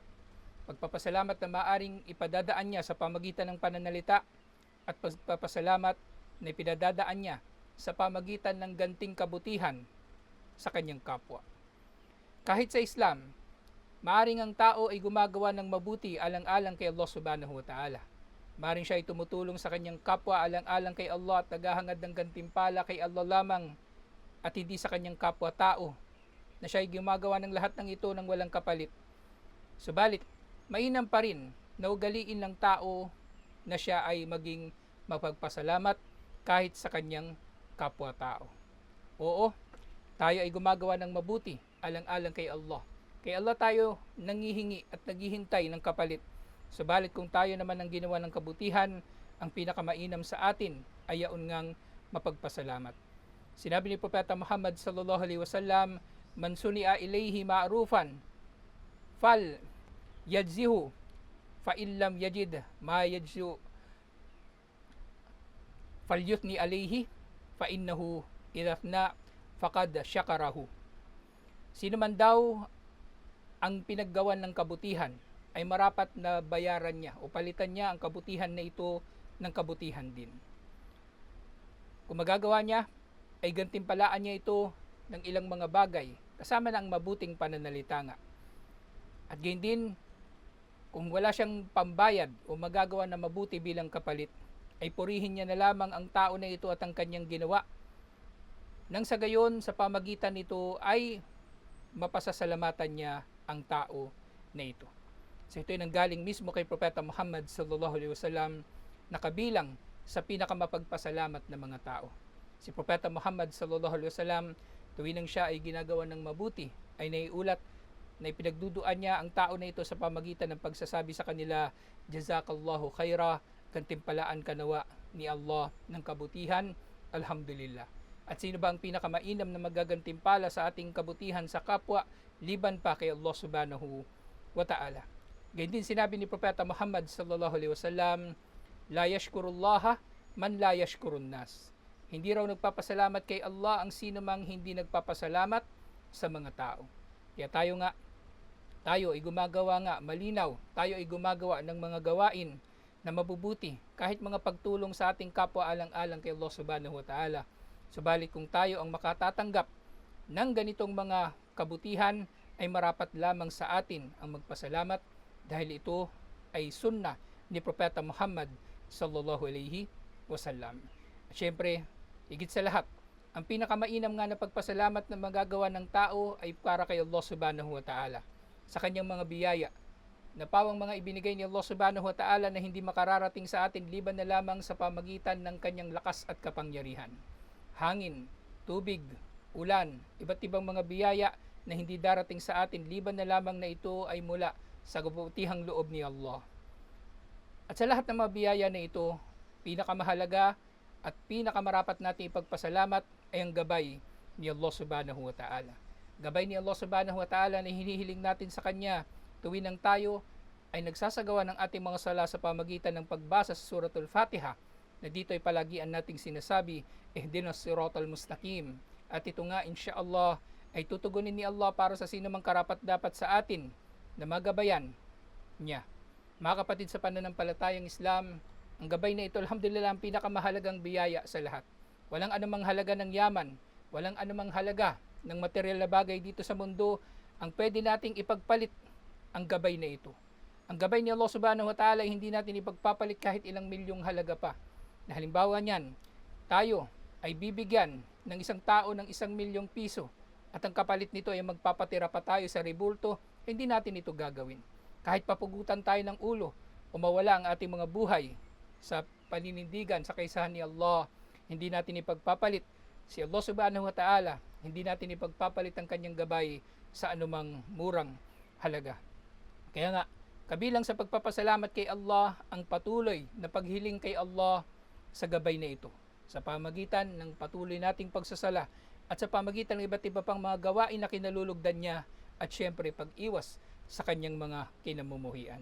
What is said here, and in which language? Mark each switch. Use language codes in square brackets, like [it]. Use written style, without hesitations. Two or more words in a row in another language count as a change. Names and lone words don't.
[tl] Pagpapasalamat na maaring ipadadaan niya sa pamagitan ng pananalita at pagpapasalamat na ipinadadaan niya sa pamagitan ng ganting kabutihan sa kanyang kapwa. Kahit sa Islam, maaring ang tao ay gumagawa ng mabuti alang-alang kay Allah [ar] سبحانه وتعالى. [tl] Maring siya ay tumutulong sa kanyang kapwa alang-alang kay Allah at naghahangad ng gantimpala kay Allah lamang at hindi sa kanyang kapwa-tao na siya ay gumagawa ng lahat ng ito ng walang kapalit. Subalit, mainam pa rin na ugaliin ng tao na siya ay maging mapagpasalamat kahit sa kanyang kapwa-tao. Oo, tayo ay gumagawa ng mabuti alang-alang kay Allah. Kay Allah tayo nangihingi at naghihintay ng kapalit. Subalit kung tayo naman ang ginawa ng kabutihan, ang pinakamainam sa atin ay yaon ngang mapagpasalamat. Sinabi ni Propeta Muhammad [ar] صلى الله عليه وسلم, "من صنع إليه معروفا فليجزه فإن لم يجد ما يجزي فليثن عليه فإنه إذا أثنى فقد شكره." [tl] Sino man daw ang pinaggawan ng kabutihan ay marapat na bayaran niya o palitan niya ang kabutihan na ito ng kabutihan din. Kung magagawa niya, ay gantimpalaan niya ito ng ilang mga bagay, kasama na ang mabuting pananalita nga. At gayon din, kung wala siyang pambayad o magagawa na mabuti bilang kapalit, ay purihin niya na lamang ang tao na ito at ang kanyang ginawa. Nang sa gayon, sa pamagitan nito ay mapasasalamatan niya ang tao na ito. So ito ay nanggaling mismo kay Propeta Muhammad [ar] صلى الله عليه وسلم [tl] na kabilang sa pinakamapagpasalamat na mga tao. Si Propeta Muhammad [ar] صلى الله عليه وسلم, [tl] tuwing siya ay ginagawa ng mabuti, ay naiulat na ipinagduduan niya ang tao na ito sa pamagitan ng pagsasabi sa kanila, [ar] "جزاك الله خيرا, [tl] gantimpalaan ka nawa ni Allah ng kabutihan, alhamdulillah." At sino ba ang pinakamainam na magagantimpala sa ating kabutihan sa kapwa, liban pa kay Allah [ar] سبحانه وتعالى. [tl] Ganyan din sinabi ni Propeta Muhammad [ar] صلى الله عليه وسلم, "لا يشكر الله من لا يشكر الناس." [tl] Hindi raw nagpapasalamat kay Allah ang sino mang hindi nagpapasalamat sa mga tao. Kaya tayo ay gumagawa nga malinaw, tayo ay gumagawa ng mga gawain na mabubuti, kahit mga pagtulong sa ating kapwa alang-alang kay Allah [ar] سبحانه وتعالى. [tl] Subalit kung tayo ang makatatanggap ng ganitong mga kabutihan, ay marapat lamang sa atin ang magpasalamat dahil ito ay sunnah ni Propeta Muhammad [ar] صلى الله عليه وسلم. [tl] At syempre, higit sa lahat, ang pinakamainam nga na pagpasalamat na magagawa ng tao ay para kay Allah [ar] سبحانه وتعالى [tl] sa kanyang mga biyaya na pawang mga ibinigay ni Allah [ar] سبحانه وتعالى [tl] na hindi makararating sa atin liban na lamang sa pamagitan ng kanyang lakas at kapangyarihan. Hangin, tubig, ulan, iba't ibang mga biyaya na hindi darating sa atin liban na lamang na ito ay mula sa kabutihang loob ni Allah. At sa lahat ng mga biyaya na ito, pinakamahalaga at pinakamarapat natin ipagpasalamat ay ang gabay ni Allah [ar] سبحانه وتعالى. [tl] Gabay ni Allah [ar] سبحانه وتعالى [tl] na hinihiling natin sa Kanya tuwing nang tayo ay nagsasagawa ng ating mga sala sa pamagitan ng pagbasa sa Suratul Fatiha, na dito ay palagian nating sinasabi, [ar] اهدنا الصراط المستقيم. [tl] At ito nga, insyaallah, ay tutugunin ni Allah para sa sino mang karapat dapat sa atin na magabayan niya. Mga kapatid sa pananampalatayang Islam, ang gabay na ito, alhamdulillah, ang pinakamahalagang biyaya sa lahat. Walang anumang halaga ng yaman, walang anumang halaga ng material na bagay dito sa mundo ang pwede nating ipagpalit ang gabay na ito. Ang gabay ni Allah [ar] سبحانه وتعالى [tl] ay hindi natin ipagpapalit kahit ilang milyong halaga pa. Na halimbawa niyan, tayo ay bibigyan ng isang tao ng 1,000,000 piso at ang kapalit nito ay magpapatira pa tayo sa rebulto, hindi natin ito gagawin. Kahit papugutan tayo ng ulo o mawala ang ating mga buhay sa paninindigan sa kaisahan ni Allah, hindi natin ipagpapalit si Allah [ar] سبحانه وتعالى, [tl] hindi natin ipagpapalit ang kanyang gabay sa anumang murang halaga. Kaya nga, kabilang sa pagpapasalamat kay Allah ang patuloy na paghiling kay Allah sa gabay na ito, sa pamagitan ng patuloy nating pagsasala at sa pamagitan ng iba't iba pang mga gawain na kinalulugdan niya at syempre pag-iwas sa kanyang mga kinamumuhian.